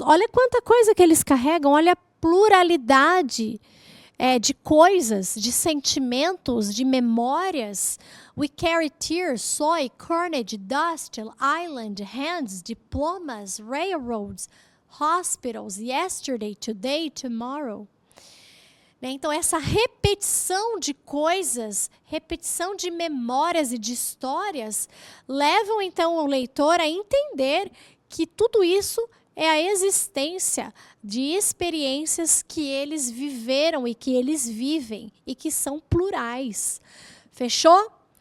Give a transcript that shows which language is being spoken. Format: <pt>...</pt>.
<pt>Olha quanta coisa que eles carregam, olha a pluralidade de coisas, de sentimentos, de memórias.</pt> <en>We carry tears, soy, carnage, dust, island, hands, diplomas, railroads, hospitals, yesterday, today, tomorrow.</en> <pt>Então, essa repetição de coisas, repetição de memórias e de histórias, levam, então, o leitor a entender que tudo isso é a existência de experiências que eles viveram e que eles vivem, e que são plurais. Fechou?</pt>